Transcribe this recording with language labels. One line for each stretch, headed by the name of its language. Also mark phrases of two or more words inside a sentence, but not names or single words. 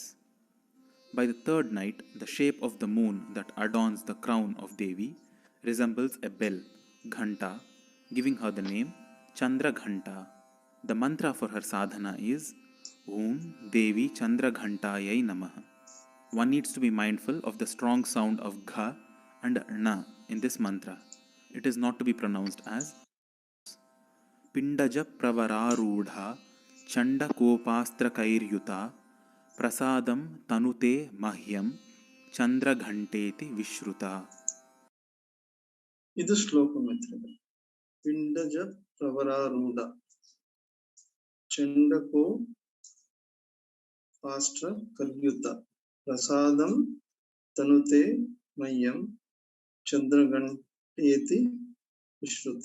English: By the 3rd night the shape of the moon that adorns the crown of Devi resembles a bell, ghanta, giving her the name Chandra Ghanta. The mantra for her sadhana is
Sanskrit: ॐ देवि चन्द्र घण्टायै नमः.
English: One needs to be mindful of the strong sound of Gha and Na in this mantra. It is not to be pronounced as
Sanskrit: पिण्डज प्रवरारूढा चण्ड कोपास्त्र कैर्युता प्रसादं तनुते मह्यं चन्द्र घण्टेति विश्रुता.
Kannada: ಇದು ಶ್ಲೋಕ ಮಿತ್ರ.
Sanskrit: ಪಿಂಡಜ ಪ್ರವರಾರೂಢ ಚಂಡಕೋ ಪಾಸ್ಟ್ರ ಕಲ್ಯುತ ಪ್ರಸಾದಂ ತನುತೆ ಮಯ್ಯಂ ಚಂದ್ರಗಂಟೇತಿ ವಿಶ್ರುತ.